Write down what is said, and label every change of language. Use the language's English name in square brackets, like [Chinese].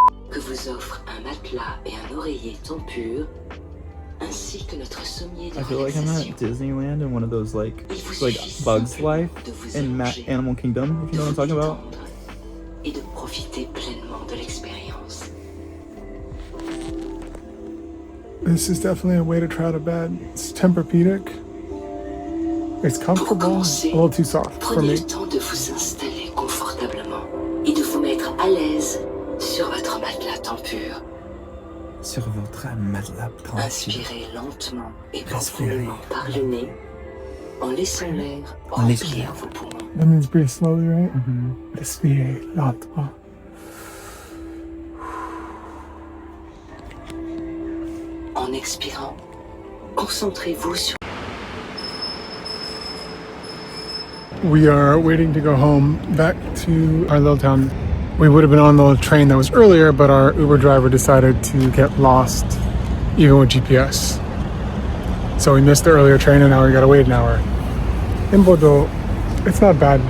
[French] Que vous offre un matelas et un oreiller tempur. Ainsi que notre sommier de [English] I feel like I'm at Disneyland in one of those like Bugs Life in Animal Kingdom, if you know what I'm talking about. [French] Et de profiter pleinement de l'expérience. [English] This is definitely a way to try out a bed. It's Tempur-Pedic. It's comfortable, a little too soft for me. [French] Prenez le temps de vous installer confortablement et de vous mettre à l'aise sur votre matelas tempur. Sur votre matelas tempur. Inspirez lentement et profondément par le nez en laissant l'air remplir vos poumons. [English] That means breathe slowly, right? [French] Respirez lentement. En expirant, concentrez-vous sur... [English] We are waiting to go home back to our little town. We would have been on the train that was earlier, but our Uber driver decided to get lost, even with GPS. So we missed the earlier train and now we gotta wait an hour. In Bordeaux, it's not bad.